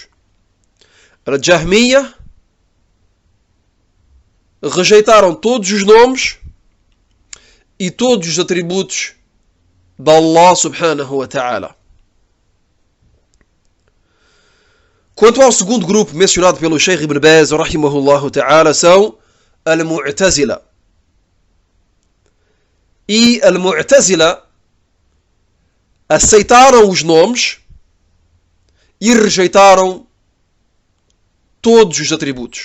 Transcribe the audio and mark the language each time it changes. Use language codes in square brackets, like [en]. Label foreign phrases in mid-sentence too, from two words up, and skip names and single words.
[pt] Al-Jahmiyya rejeitaram todos os nomes e todos os atributos de Allah [ar] سبحانه وتعالى. [pt] Quanto ao segundo grupo mencionado pelo Sheikh Ibn Baz, [ar] رحمه الله تعالى, [pt] são Al-Mu'tazila. E Al-Mu'tazila aceitaram os nomes e rejeitaram todos os atributos.